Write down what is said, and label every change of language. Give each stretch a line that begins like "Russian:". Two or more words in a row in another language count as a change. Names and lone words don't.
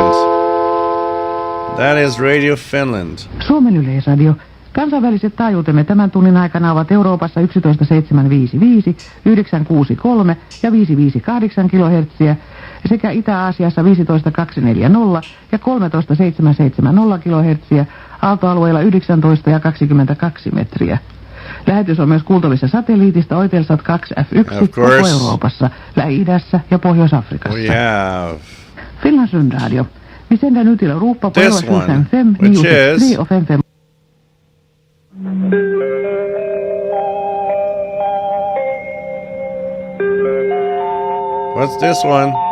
English: That is Radio Finland.
Finnish: Suomen Yleisradio. Kansainväliset taajuutemme tämän tunnin aikana ovat Euroopassa 11755, 963 ja 558 kHz sekä Itä-Aasiassa 15240 ja 13770 kHz, aaltoalueilla 19 ja 22 metriä. Lähetys on myös kuultavissa satelliitista Eutelsat 2F1 koko Euroopassa, Lähi-idässä ja Pohjois-Afrikassa.
Swedish: Finlands Radio. Vi sänder ut till Europa på 755 983 och 55.
English: What's this one?